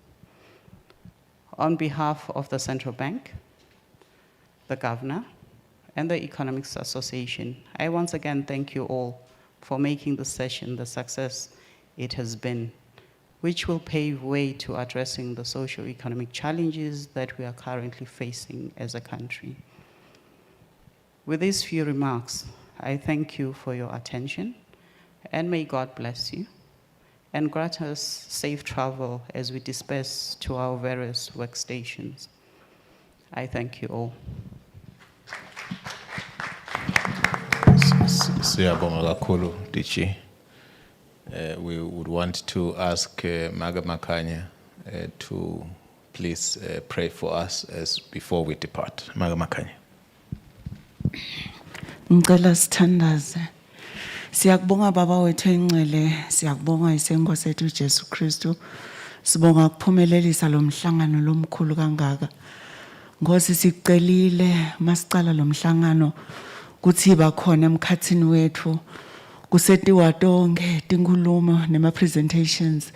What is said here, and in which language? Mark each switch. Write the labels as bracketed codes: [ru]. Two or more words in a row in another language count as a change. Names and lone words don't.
[en] On behalf of the Central Bank, the Governor, and the Economics Association, I once again thank you all for making the session the success it has been, which will pave way to addressing the socio-economic challenges that we are currently facing as a country. With these few remarks, I thank you for your attention, and may God bless you, and grant us safe travel as we disperse to our various workstations. I thank you all. [ss] Siyabonga kakhulu, Dichi. [en] We would want to ask Maga Makanya to please pray for us as before we depart. Maga Makanya. [ss] Ngicela sithandaze. Siyakubonga baba wethu engcwele, siyakubonga isenkosi sethu uJesu Kristu. Sibonga ukuphumelelisa lo mhlangano lomkhulu kangaka. Ngosi sicelile masicala lo mhlangano kuthi bakhona emkhathini wethu kusetiwa tonke tinkulumo nema presentations.